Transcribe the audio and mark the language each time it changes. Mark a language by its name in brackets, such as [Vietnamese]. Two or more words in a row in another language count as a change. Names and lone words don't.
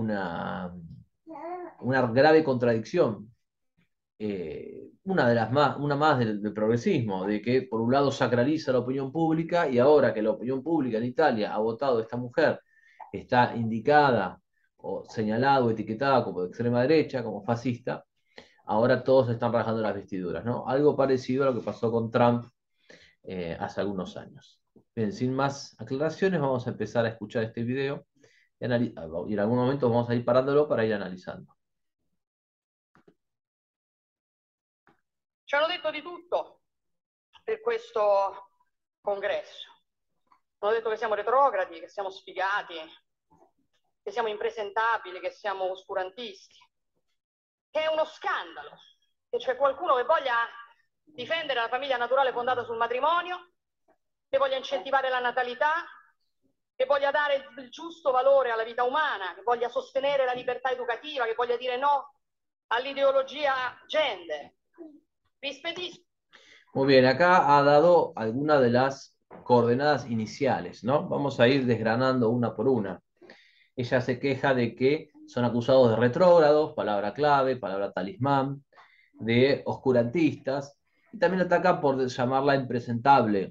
[Spanish] una grave contradicción, una más del progresismo, de que por un lado sacraliza la opinión pública y ahora que la opinión pública en Italia ha votado a esta mujer, está indicada o señalada o etiquetada como de extrema derecha, como fascista, ahora todos están rajando las vestiduras, ¿no? Algo parecido a lo que pasó con Trump hace algunos años. Bien, sin más aclaraciones, vamos a empezar a escuchar este video y en algún momento vamos a ir parándolo para ir analizando. [Italian] Ci hanno detto di tutto per questo congresso. Hanno detto che siamo retrogradi, che siamo sfigati, che siamo impresentabili, che siamo oscurantisti, che è uno scandalo, che c'è qualcuno che voglia difendere la famiglia naturale fondata sul matrimonio, che voglia incentivare la natalità, che voglia dare il giusto valore alla vita umana, che voglia sostenere la libertà educativa, che voglia dire no all'ideologia gender. Vi spedisco. [Spanish] Muy bien, acá ha dado algunas de las coordenadas iniciales, ¿no? Vamos a ir desgranando una por una. Ella se queja de que son acusados de retrógrados, palabra clave, palabra talismán, de oscurantistas, y también ataca por llamarla impresentable.